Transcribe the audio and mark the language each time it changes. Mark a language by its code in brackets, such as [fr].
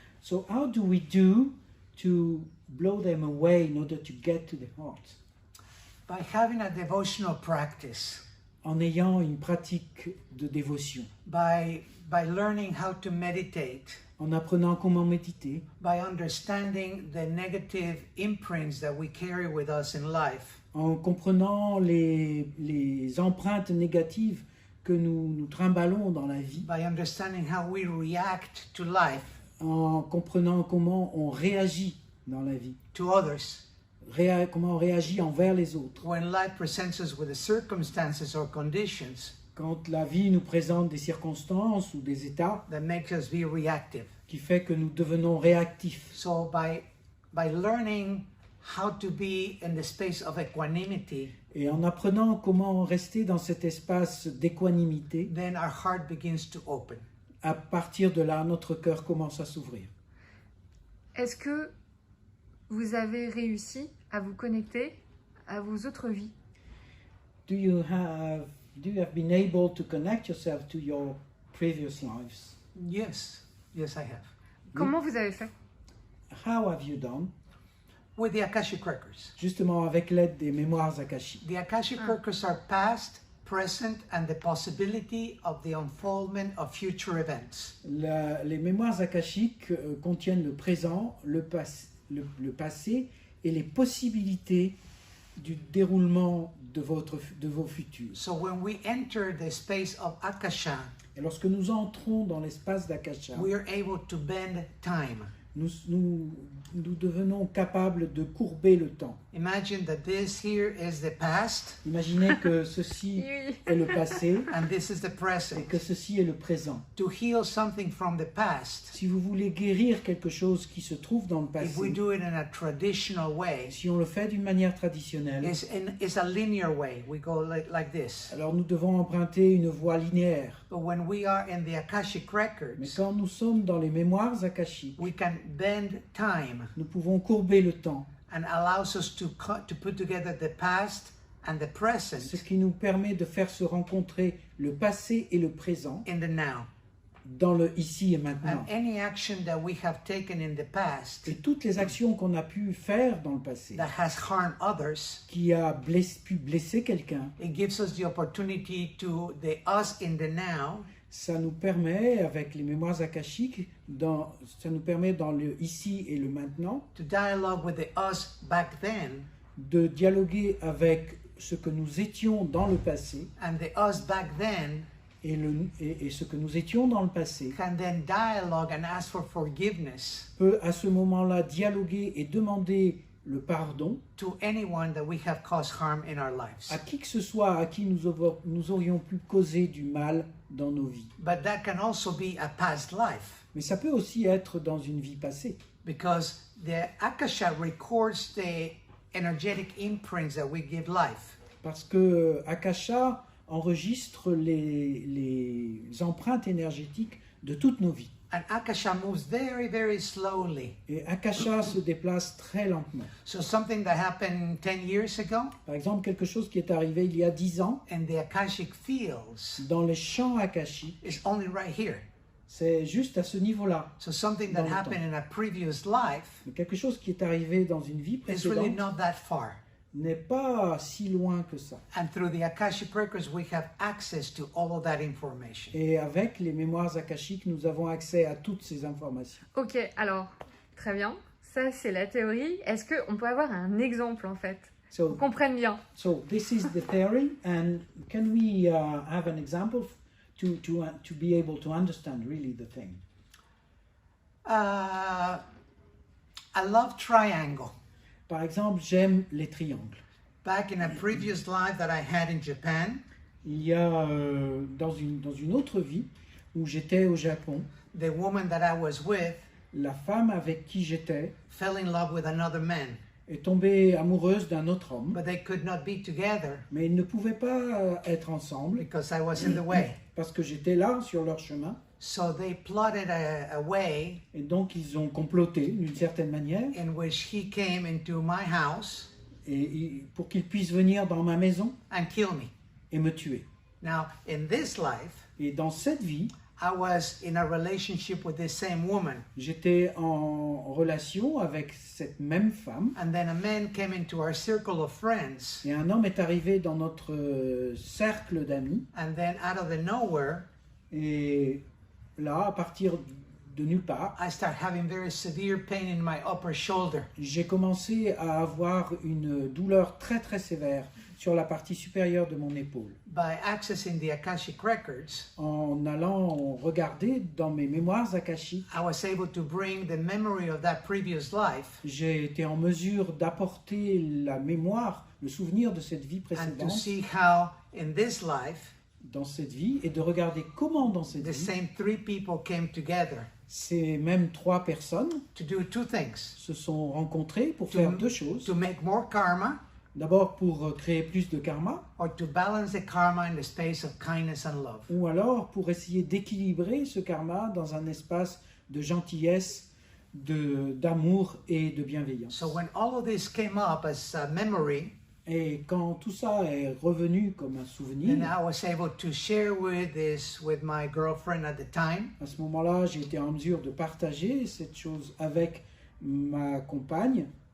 [en] So how do we do to blow them away in order to get to the heart? By having a devotional practice, [fr] En ayant une pratique de dévotion, [en] by learning how to meditate, [fr] en apprenant comment méditer, [en] by understanding the negative imprints that we carry with us in life, [fr] en comprenant les empreintes négatives que nous trimballons dans la vie, [en] by understanding how we react to life, [fr] en comprenant comment on réagit dans la vie, [en] to others, [fr] comment on réagit envers les autres. [en] when life presents us with the circumstances or conditions [fr] Quand la vie nous présente des circonstances ou des états [en] that make us be reactive. [fr] qui fait que nous devenons réactifs. [en] So by learning how to be in the space of equanimity, [fr] Et en apprenant comment rester dans cet espace d'équanimité, [en] then our heart begins to open. [fr] à partir de là, notre cœur commence à s'ouvrir. Est-ce que vous avez réussi à vous connecter à vos autres vies? [en] Do you have been able to connect yourself to your previous lives? Yes, yes, I have. [fr] Comment vous avez fait? [en] How have you done? With the Akashic Records. [fr] Justement avec l'aide des mémoires akashiques. [en] The Akashic Records are past, present, and the possibility of the unfoldment of future events. [fr] Les mémoires akashiques contiennent le présent, le passé et les possibilités du déroulement de vos futurs. [en] So when we enter the space of Akasha, [fr] Et lorsque nous entrons dans l'espace d'Akasha, [en] we are able to bend time. [fr] nous devenons capables de courber le temps. [en] Imagine that this here is the past [fr] Imaginez que ceci Oui. est le passé [en] and this is the [fr] et [en] present. [fr] que ceci est le présent. [en] To heal something from the past, [fr] Si vous voulez guérir quelque chose qui se trouve dans le [en] if we [fr] passé, [en] do it in a traditional way, [fr] si on le fait d'une manière traditionnelle, [en] it's a linear way. We go like this. [fr] alors nous devons emprunter une voie linéaire. [en] But when we are in the Akashic [fr] Mais [en] records, [fr] quand nous sommes dans les mémoires akashiques, [en] we can bend time [fr] nous pouvons courber le temps, [en] and allows us to put together the past and the [fr] ce [en] present [fr] qui nous permet de faire se rencontrer le passé et le présent [en] in the now. [fr] dans le ici et maintenant. [en] And any action that we have taken in the past [fr] Et toutes les actions qu'on a pu faire dans le passé, [en] that has harmed others, [fr] qui a pu blesser quelqu'un, [en] it gives us the opportunity to the us in the now [fr] ça nous permet, avec les mémoires akashiques, ça nous permet dans le ici et le maintenant, [en] to dialogue with the us back then, [fr] de dialoguer avec ce que nous étions dans le passé [en] and the us back then [fr] et ce que nous étions dans le passé [en] can then dialogue and ask for forgiveness [fr] peut à ce moment-là dialoguer et demander le pardon [en] to anyone that we have caused harm in our lives. [fr] à qui que ce soit à qui nous aurions pu causer du mal dans nos vies. [en] But that can also be a past life, [fr] Mais ça peut aussi être dans une vie passée, [en] because the Akasha records the energetic imprints that we give life. [fr] parce que Akasha enregistre les empreintes énergétiques de toutes nos vies. [en] And Akasha moves very, very slowly. [fr] Et Akasha se déplace très lentement. [en] So something that happened 10 years ago [fr] Par exemple, quelque chose qui est arrivé il y a 10 ans [en] in the Akashic fields [fr] dans les champs akashiques, [en] is only right here. [fr] c'est juste à ce niveau-là. [en] So something that [fr] Dans le [en] happened in a previous life [fr] Mais quelque chose qui est arrivé dans une vie [en] is really [fr] précédente [en] not that far. [fr] n'est pas si loin que ça. [en] And through the Akashic records, we have access to all of that information. [fr] Et avec les mémoires akashiques, nous avons accès à toutes ces informations. Ok, alors, très bien. Ça, c'est la théorie. Est-ce qu'on peut avoir un exemple, en fait, [en] So, [fr] qu'on comprenne bien? [en] so this is the theory, and can we have an example to be able to understand really the thing? I love triangle. [fr] Par exemple, j'aime les triangles. [en] Back in a previous life that I had in Japan, [fr] Il y a dans une autre vie où j'étais au Japon, [en] the woman that I was with [fr] la femme avec qui j'étais [en] fell in love with another man, [fr] est tombée amoureuse d'un autre homme, [en] but they could not be together [fr] mais ils ne pouvaient pas être ensemble [en] because I was in the way. [fr] parce que j'étais là sur leur chemin. [en] So they plotted a way [fr] Et donc ils ont comploté d'une certaine manière [en] in which he came into my house [fr] pour qu'ils puissent venir dans ma maison [en] and kill me. [fr] et me tuer. [en] Now, in this life, [fr] Et dans cette vie, [en] I was in a relationship with this same woman, [fr] j'étais en relation avec cette même femme [en] and then a man came into our circle of friends, [fr] et un homme est arrivé dans notre cercle d'amis [en] and then out of the nowhere, [fr] et là, à partir de nulle part, [en] I start having very severe pain in my upper shoulder. [fr] j'ai commencé à avoir une douleur très très sévère sur la partie supérieure de mon épaule. [en] By accessing the Akashic records, [fr] En allant regarder dans mes mémoires akashiques, [en] I was able to bring the memory of that previous life [fr] j'ai été en mesure d'apporter la mémoire, le souvenir de cette vie [en] and to [fr] précédente [en] see how in this life [fr] dans cette vie et de regarder comment dans cette [en] the [fr] vie, [en] same three people came together [fr] ces mêmes 3 personnes [en] to do two things: [fr] se sont rencontrées pour faire 2 choses. [en] to make more karma, [fr] D'abord pour créer plus de karma, [en] or to balance the karma in the space of kindness and love. [fr] ou alors pour essayer d'équilibrer ce karma dans un espace de gentillesse, d'amour et de bienveillance. [en] So when all of this came up as a memory, [fr] Et quand tout ça est revenu comme un [en] then [fr] souvenir, [en] I was able to share with my girlfriend at the time. [fr] à ce moment-là, j'ai été en mesure de partager cette chose avec ma compagne.